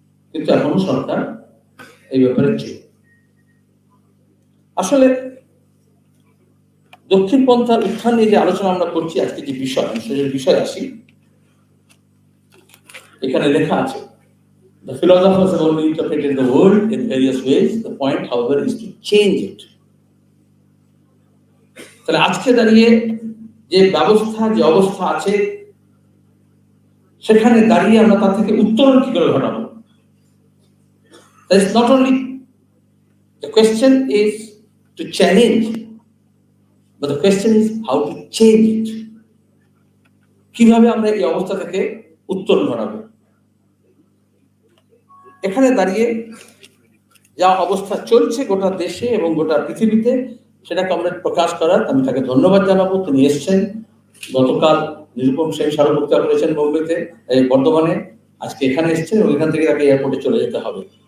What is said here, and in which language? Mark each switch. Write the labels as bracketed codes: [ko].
[bn] কিন্তু এখনো সরকার এই ব্যাপারে চেয়ে। আসলে দক্ষিণপন্থার উত্থান নিয়ে যে আলোচনা আমরা করছি, আজকে যে বিষয় আসি, এখানে লেখা আছে [en] the philosophers have only interpreted the world in various ways. The point, however, is to change it. [bn] তাহলে আজকে দাঁড়িয়ে যে ব্যবস্থা, যে অবস্থা আছে, সেখানে দাঁড়িয়ে আমরা তার থেকে উত্তরণ কি করে ঘটাবো? [en] That is not only the question is to challenge, but the question is how to change it. [bn] কিভাবে আমরা এই অবস্থা থেকে উত্তরণ ঘটাবো? এখানে দাঁড়িয়ে যা অবস্থা চলছে গোটা দেশে এবং গোটা পৃথিবীতে, সেটাকে আমরা প্রকাশ করার আমি তাকে ধন্যবাদ জানাবো। তিনি এসছেন, গতকাল নিরুপম সেন স্মারকোত্সব করেছেন বোম্বেতে, বর্ধমানে, আজকে এখানে এসছেন এবং এখান থেকে তাকে এয়ারপোর্টে চলে যেতে হবে।